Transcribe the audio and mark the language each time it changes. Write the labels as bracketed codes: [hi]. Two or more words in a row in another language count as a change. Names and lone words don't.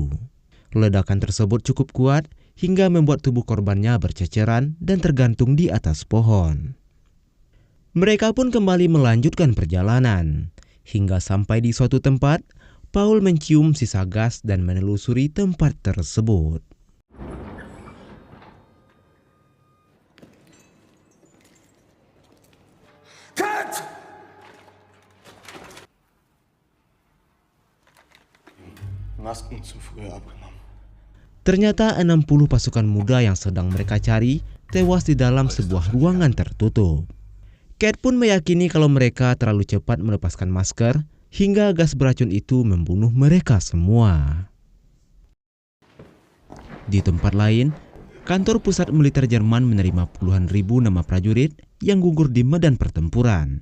[id] Ledakan tersebut cukup kuat hingga membuat tubuh korbannya berceceran dan tergantung di atas pohon. Mereka pun kembali melanjutkan perjalanan. Hingga sampai di suatu tempat, Paul mencium sisa gas dan menelusuri tempat tersebut. [de] Masken zu früh abgenommen. [id] Ternyata 60 pasukan muda yang sedang mereka cari tewas di dalam sebuah ruangan tertutup. Kate pun meyakini kalau mereka terlalu cepat melepaskan masker hingga gas beracun itu membunuh mereka semua. Di tempat lain, kantor pusat militer Jerman menerima puluhan ribu nama prajurit yang gugur di medan pertempuran.